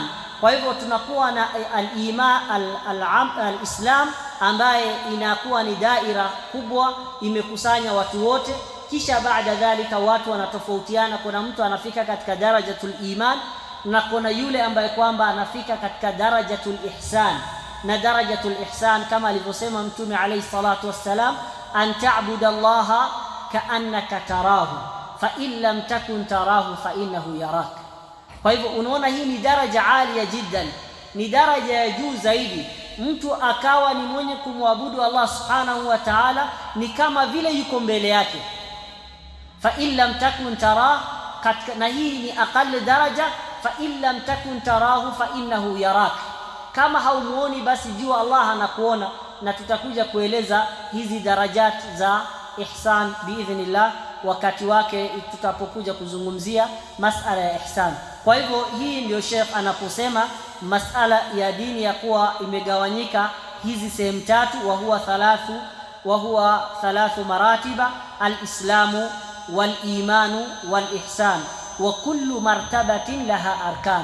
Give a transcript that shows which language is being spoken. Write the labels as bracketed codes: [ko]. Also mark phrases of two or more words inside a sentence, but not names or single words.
[sw] Kwa hivyo tunakuwa na [ar] الإيمان الإسلام [sw] ambaye inakuwa ni daira kubwa, imekusanya watu wote. Kisha baada dhalika watu wanatofautiana. Kuna mtu anafika katika [ar] درجة الإيمان, [sw] na kuna yule ambaye kwamba anafika katika [ar] درجة الإحسان. Na درجة الإحسان [sw] kama alivyosema Mtume [ar] عليه الصلاة والسلام, أن تعبد الله كأنك تراه فإن لم تكن تراه فإنه يراك. [sw] Kwa hivyo unaona hii ni daraja [ar] عالية جدا, [sw] ni daraja ya juu zaidi. Mtu akawa ni mwenye kumwabudu Allah [ar] سبحانه وتعالى [sw] ni kama vile yuko mbele yake. [ar] فإن لم تكن تراه, [sw] na hii ni aqall daraja. [ar] فإن لم تكن تراه فإنه يراك, [sw] kama haumuoni basi jua Allah anakuona. Na tutakuja kueleza hizi darajat za ihsan biidhnillah wakati wake tutapokuja kuzungumzia masala ya ihsan. Kwa hivyo hii ndio Sheikh anaposema masala ya dini ya kuwa imegawanyika hizi sehemu tatu, [ar] وهو ثلاث مراتب الإسلام والإيمان والإحسان وكل مرتبة لها أركان.